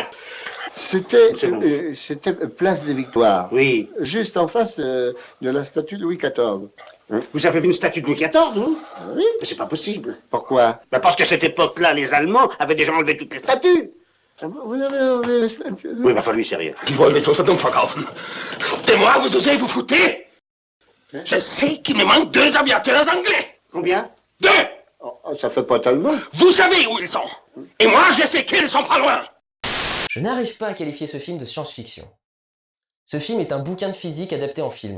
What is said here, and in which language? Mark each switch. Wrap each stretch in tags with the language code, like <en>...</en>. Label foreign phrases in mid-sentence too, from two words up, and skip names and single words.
<fr>C'était Place des Victoires. Oui. Juste en face de la statue de Louis XIV. Vous avez vu une statue de Louis XIV, vous? Oui. Mais c'est pas possible. Pourquoi? Bah parce qu'à cette époque-là, les Allemands avaient déjà enlevé toutes les statues. Vous avez enlevé la statue? Oui, mais enfin, lui, c'est rien.</fr> <de>Die wollen mich zur Verdunklung verkaufen.</de> <fr>De moi, vous osez vous foutez? Je sais qu'il me manque 2 aviateurs anglais. Combien? 2! Oh, ça fait pas tellement. Vous savez où ils sont. Et moi, je sais qu'ils sont pas loin. Je n'arrive pas à qualifier ce film de science-fiction. Ce film est un bouquin de physique adapté en film.</fr>